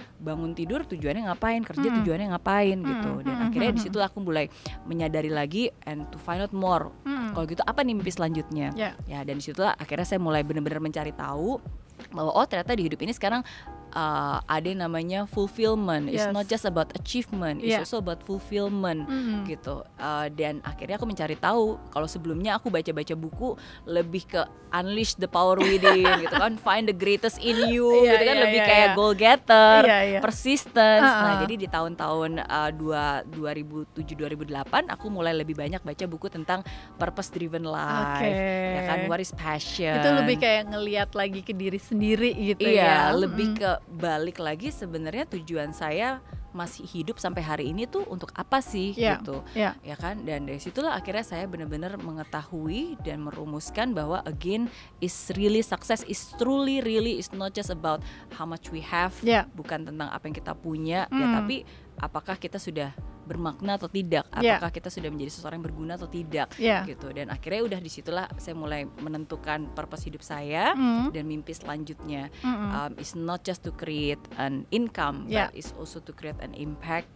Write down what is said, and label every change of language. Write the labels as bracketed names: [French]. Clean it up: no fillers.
[Indonesian] Bangun tidur tujuannya ngapain, kerja tujuannya ngapain gitu. Dan akhirnya disitulah aku mulai menyadari lagi [English] and to find out more. [Indonesian] Kalau gitu apa nih mimpi selanjutnya? Ya dan disitulah akhirnya saya mulai benar-benar mencari tahu bahwa oh ternyata di hidup ini sekarang ada yang namanya fulfillment. [English] It's not just about achievement, it's also about fulfillment [Indonesian] gitu. Dan akhirnya aku mencari tahu. Kalau sebelumnya aku baca-baca buku lebih ke [English] unleash the power within [Indonesian] gitu kan, [English] find the greatest in you [Indonesian] gitu kan, lebih kayak goal getter, persistence. Nah jadi di tahun-tahun 2007-2008 aku mulai lebih banyak baca buku tentang [English] purpose driven life, [Indonesian] ya kan, [English] what is passion. [Indonesian] Itu lebih kayak ngelihat lagi ke diri sendiri gitu lebih ke balik lagi sebenarnya tujuan saya masih hidup sampai hari ini tuh untuk apa sih gitu, ya kan. Dan dari situlah akhirnya saya benar-benar mengetahui dan merumuskan bahwa [English] again is really success is truly really is not just about how much we have, [Indonesian] bukan tentang apa yang kita punya ya, tapi apakah kita sudah bermakna atau tidak, apakah kita sudah menjadi seseorang yang berguna atau tidak gitu. Dan akhirnya udah disitulah saya mulai menentukan purpose hidup saya dan mimpi selanjutnya. [English] It's not just to create an income, but it's also to create an impact.